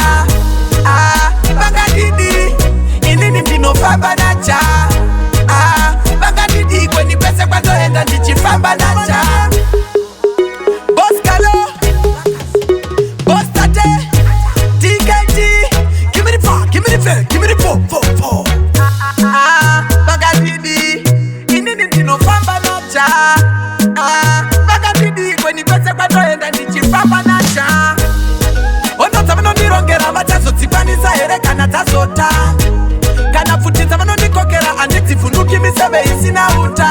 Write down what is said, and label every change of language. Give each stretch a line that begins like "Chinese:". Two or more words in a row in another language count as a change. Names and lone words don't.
Shona: Vangadidi, inini ndinofamba nacha. Vangadidi, kweni kwese kwatoenda ndichifamba nacha. Boss Kalo, Boss Tate, TKG.
English: Give me the power, give me the fair, give me the four.
Shona: Vangadidi, inini ndinofamba nacha. Vangadidi, kweni kwese kwatoenda ndichifamba nacha. Ono tavanondirongera vachazotsikwanisa here kana tazota. Kana futi tavanondikokera anditsivhunduki miseve isina uta.